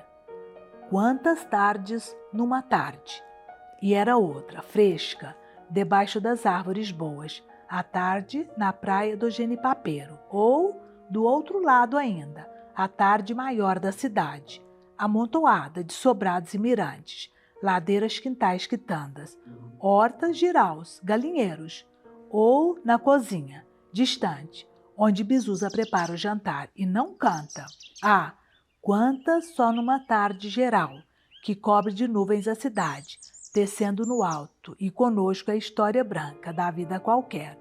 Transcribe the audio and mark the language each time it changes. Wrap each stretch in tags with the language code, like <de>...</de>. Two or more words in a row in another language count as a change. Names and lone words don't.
<pt>Quantas tardes numa tarde! E era outra, fresca, debaixo das árvores boas, à tarde na praia do Genipapeiro, ou, do outro lado ainda, a tarde maior da cidade, amontoada de sobrados e mirantes, ladeiras, quintais, quitandas, hortas, jiraus, galinheiros, ou na cozinha, distante, onde Bizusa prepara o jantar e não canta. Ah, quantas só numa tarde geral, que cobre de nuvens a cidade, descendo no alto e conosco a história branca da vida qualquer.</pt>